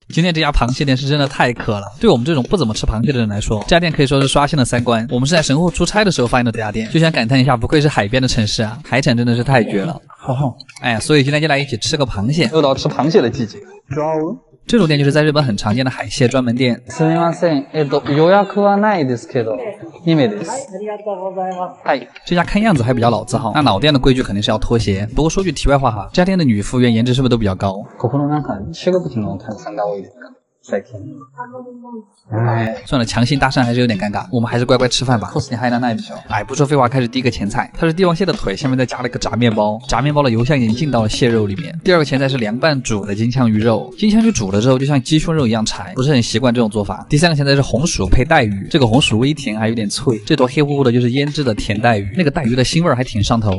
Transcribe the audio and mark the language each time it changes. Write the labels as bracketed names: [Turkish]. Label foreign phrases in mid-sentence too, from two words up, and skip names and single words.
[Chinese] 今天这家螃蟹店是真的太渴了，对我们这种不怎么吃螃蟹的人来说，这家店可以说是刷新了3观。我们是在神户出差的时候发现的这家店，就想感叹一下，不愧是海边的城市啊，海产真的是太绝了。哎，所以今天就来一起吃个螃蟹，又到吃螃蟹的季节。这种店就是在日本很常见的海蟹专门店。 [Japanese] すみません、予約はないですけど、2名です。 [Chinese] 哎，这家看样子还比较老字号，那老店的规矩肯定是要脱鞋。不过说句题外话哈，这家店的女服务员颜值是不是都比较高？ [Japanese] ここのなんか中国人のお客さんが多いですか？最近。 [Chinese] 哎，算了，强行搭讪还是有点尴尬，我们还是乖乖吃饭吧。cos 你还能耐不消。哎，不说废话，开始第一个前菜，它是帝王蟹的腿，下面再加了一个炸面包，炸面包的油香已经进到了蟹肉里面。第二个前菜是凉拌煮的金枪鱼肉，金枪鱼煮了之后就像鸡胸肉一样柴，不是很习惯这种做法。第三个前菜是红薯配带鱼，这个红薯微甜还有点脆，这坨黑乎乎的就是腌制的甜带鱼，那个带鱼的腥味还挺上头。